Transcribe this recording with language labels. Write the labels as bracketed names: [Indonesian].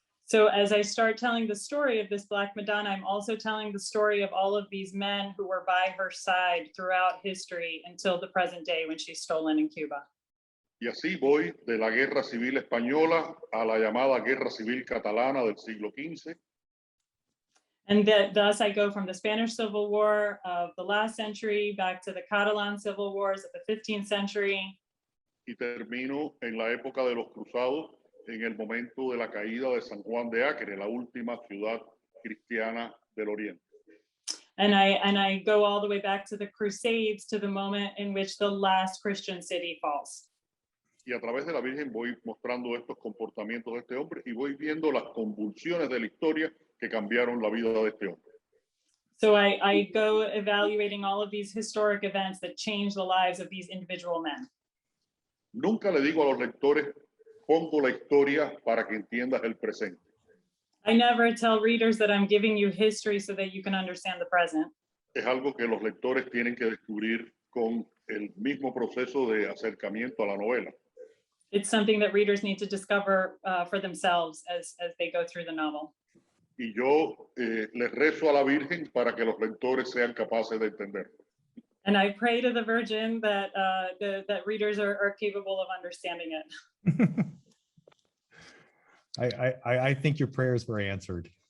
[English] So as I start telling the story of this Black Madonna, I'm also telling the story of all of these men who were by her side throughout history until the present day when she's stolen in Cuba. [Spanish] Y así voy de la Guerra Civil Española a la llamada Guerra Civil Catalana del siglo XV. [English] And thus I go from the Spanish Civil War of the last century back to the Catalan Civil Wars of the 15th century. [Spanish] Y termino en la época de los cruzados, en el momento de la caída de San Juan de Acre, la última ciudad cristiana del Oriente. [English] And I go all the way back to the Crusades, to the moment in which the last Christian city falls. [Spanish] Y a través de la Virgen voy mostrando estos comportamientos de este hombre y voy viendo las convulsiones de la historia que cambiaron la vida de este hombre. [English] So I go evaluating all of these historic events that change the lives of these individual men. [Spanish] Nunca le digo a los lectores, pongo la historia para que entiendas el presente. [English] I never tell readers that I'm giving you history so that you can understand the present. [Spanish] Es algo que los lectores tienen que descubrir con el mismo proceso de acercamiento a la novela. [English] It's something that readers need to discover for themselves as they go through the novel. [Spanish] Y yo les rezo a la Virgen para que los lectores sean capaces de entenderlo. [English] And I pray to the Virgin that that readers are capable of understanding it. I think your prayers were answered.